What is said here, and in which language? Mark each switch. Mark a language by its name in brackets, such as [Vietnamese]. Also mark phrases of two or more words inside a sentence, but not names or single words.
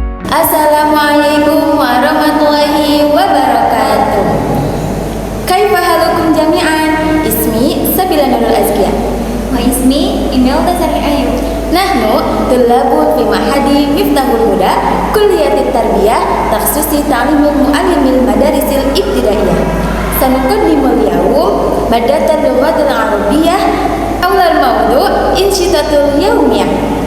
[Arabic] السلام عليكم ورحمة الله وبركاته. Kaifa halukum jami'an? Ismi Sabila Nurul Azkiyah. Wa ismi Imelda Sari Ayu. نحن طلاب في معهد Miftahul Huda كلية التربية تخصص تعليم المعلم المدارس الابتدائية. سنقدم اليوم مادة اللغة العربية أول موضوع الأنشطة اليومية.